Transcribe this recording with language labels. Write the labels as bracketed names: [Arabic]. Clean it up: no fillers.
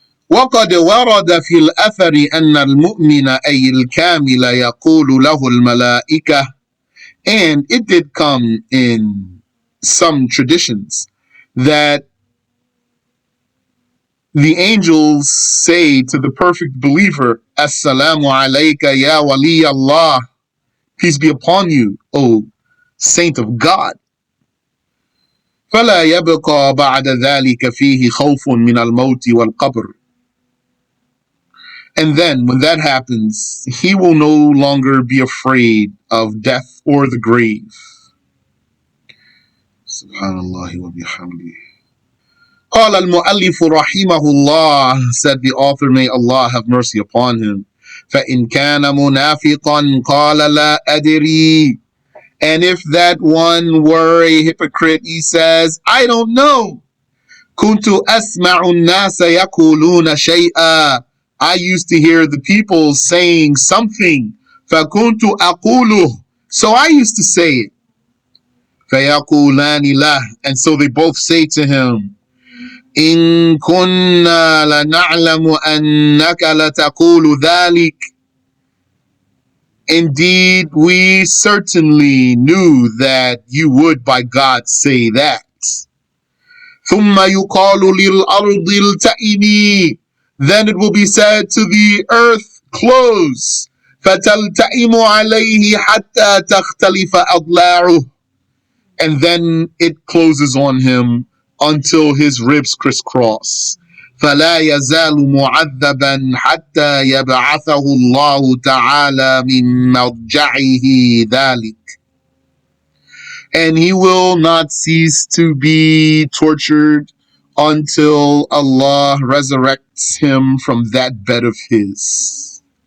[Arabic] وقد ورد في الأثر أن المؤمن أي الكامل يقول له الملائكة. [English] And it did come in some traditions that the angels say to the perfect believer, [Arabic] Assalamu alayka ya wali Allah. [English] Peace be upon you, O saint of God. [Arabic] فلا يبقى بعد ذلك فيه خوف من الموت والقبر. [English] And then when that happens, he will no longer be afraid of death or the grave. [Arabic] Subhanallah wa bihamdi. قال المؤلف رحمه الله, [English] said the author, may Allah have mercy upon him. [Arabic] فإن كان منافقا قال لا أدري. [English] And if that one were a hypocrite, he says, I don't know. [Arabic] كنت أسمع الناس يقولون شيئا. [English] I used to hear the people saying something. [Arabic] فكنت أقوله. [English] So I used to say it. [Arabic] فيقولان له. [English] And so they both say to him, [Arabic] إن كنا لنعلم أنك لتقول ذلك. [English] Indeed, we certainly knew that you would by God say that. [Arabic] ثم يقال للأرض التئمي. [English] Then it will be said to the earth, close. [Arabic] فتلتئم عليه حتى تختلف أضلاعه. [English] And then it closes on him until his ribs crisscross. [Arabic] فلا يزال معذبا حتى يبعثه الله تعالى من مرجعه ذلك. [English] And he will not cease to be tortured until Allah resurrects him from that bed of his.